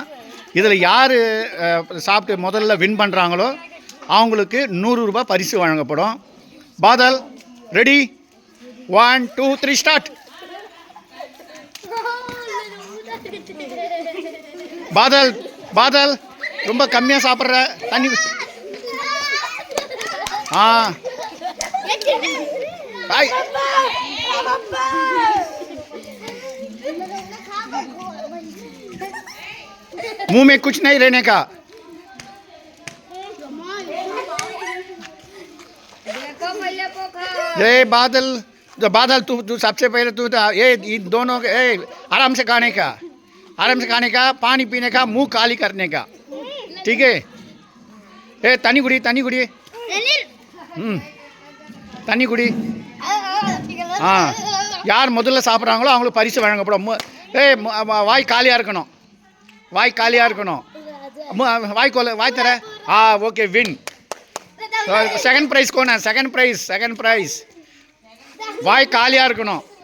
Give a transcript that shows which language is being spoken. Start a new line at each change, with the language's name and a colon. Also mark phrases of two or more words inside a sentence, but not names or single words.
Tamil: இதில் யார் சாப்பிட்டு முதல்ல வின் பண்ணுறாங்களோ அவங்களுக்கு 100 ரூபாய் பரிசு வழங்கப்படும். பாதல் ரெடி, 1 2 3 ஸ்டார்ட். பாதல் பாதல் ரொம்ப கம்மியாக சாப்பிட்ற, தண்ணி
Hindi: भाई मुंह में कुछ नहीं रहने का. ये बादल बादल तू सबसे पहले तू ये दोनों आराम से खाने का, आराम से खाने का, पानी पीने का, मुंह खाली करने का, ठीक है.
Tamil: ஏ தண்ணி குடி தண்ணி குடி. யார் முதல்ல சாப்பிட்றாங்களோ அவங்களுக்கு பரிசு வழங்கப்படும். வாய் காலியாக இருக்கணும், வாய் காலியாக இருக்கணும். வாய் தர. ஓகே, வின்.
English: second prize
Tamil: கோனா?
English: second prize
Tamil: வாய் காலியாக இருக்கணும்.